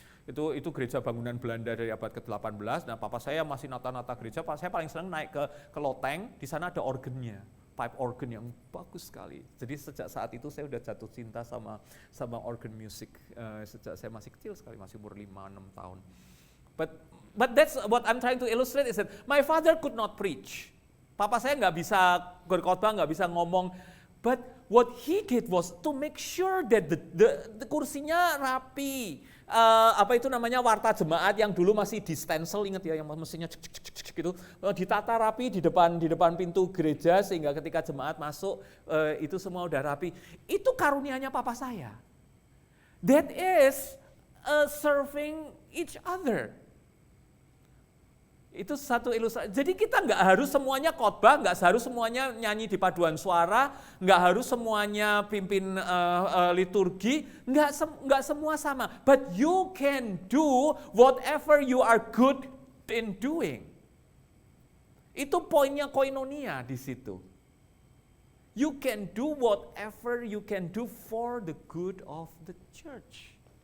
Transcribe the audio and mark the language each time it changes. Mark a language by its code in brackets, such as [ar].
[id] Itu gereja bangunan Belanda dari abad ke-18. Nah, papa saya masih nata-nata gereja. Saya paling senang naik ke loteng, di sana ada organnya. Pipe organ yang bagus sekali. Jadi sejak saat itu saya udah jatuh cinta sama organ music. Sejak saya masih kecil sekali, masih umur 5-6 tahun. [en] But that's what I'm trying to illustrate is that my father could not preach. [id] Papa saya nggak bisa berkhotbah, nggak bisa ngomong. [en] But what he did was to make sure that the [id] kursinya rapi. Warta jemaat yang dulu masih di stencil, ingat ya, yang mesinnya gitu, ditata rapi di depan pintu gereja sehingga ketika jemaat masuk itu semua udah rapi. Itu karunianya papa saya. [en] That is serving each other. [id] Itu satu ilustrasi. Jadi kita nggak harus semuanya khotbah, nggak harus semuanya nyanyi di paduan suara, nggak harus semuanya pimpin liturgi, nggak semua sama. [en] But you can do whatever you are good in doing. [id] Itu poinnya koinonia di situ. [en] You can do whatever you can do for the good of the church.